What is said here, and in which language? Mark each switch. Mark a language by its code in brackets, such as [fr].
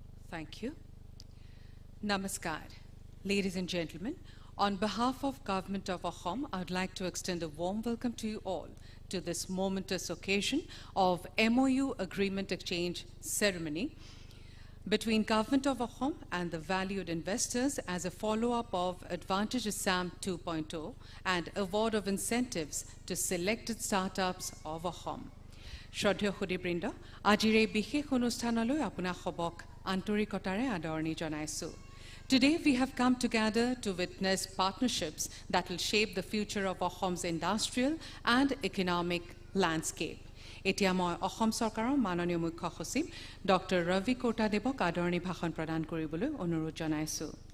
[en] Thank you. Namaskar. Ladies and gentlemen, on behalf of Government of Assam, I would like to extend a warm welcome to you all to this momentous occasion of MOU Agreement Exchange Ceremony between Government of Assam and the valued investors as a follow-up of Advantage Assam 2.0 and award of incentives to selected startups of Assam. [as] শ্ৰদ্ধেয় সুধীবৃন্দ, আজিৰ এই বিশেষ অনুষ্ঠানলৈ আপোনাক সবক আন্তৰিকতাৰে আদৰণি জনাইছোঁ। [en] Today we have come together to witness partnerships that will shape the future of Assam's industrial and economic landscape. [as] এতিয়া মই অসম চৰকাৰৰ মাননীয় মুখ্য সচিব ডক্টৰ ৰবি কোটাদেৱক আদৰণি ভাষণ প্ৰদান কৰিবলৈ অনুৰোধ জনাইছোঁ।